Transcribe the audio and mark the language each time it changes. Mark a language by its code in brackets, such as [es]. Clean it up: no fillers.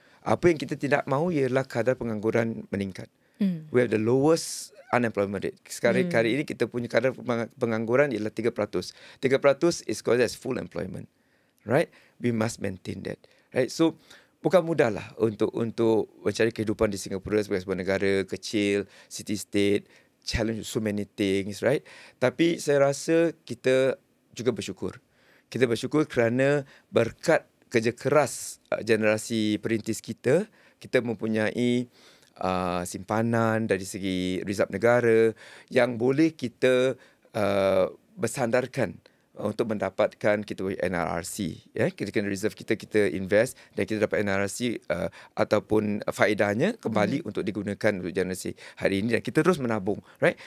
[ms] Apa yang kita tidak mahu ialah kadar pengangguran meningkat. [en] We have the lowest unemployment rate. [ms] Sekarang kali ini kita punya kadar pengangguran ialah 3%. [en] 3% is called as full employment. Right? We must maintain that. Right? So [ms] bukan mudah lah untuk mencari kehidupan di Singapura sebagai sebuah negara kecil, [en] city state, challenge so many things, [ms] right? Tapi saya rasa kita juga bersyukur. Kita bersyukur kerana berkat kerja keras generasi perintis kita mempunyai simpanan dari segi rizab negara yang boleh kita bersandarkan untuk mendapatkan kita NRRC, ya, kita kena reserve kita invest dan kita dapat NRRC ataupun faedahnya kembali untuk digunakan untuk generasi hari ini dan kita terus menabung, right?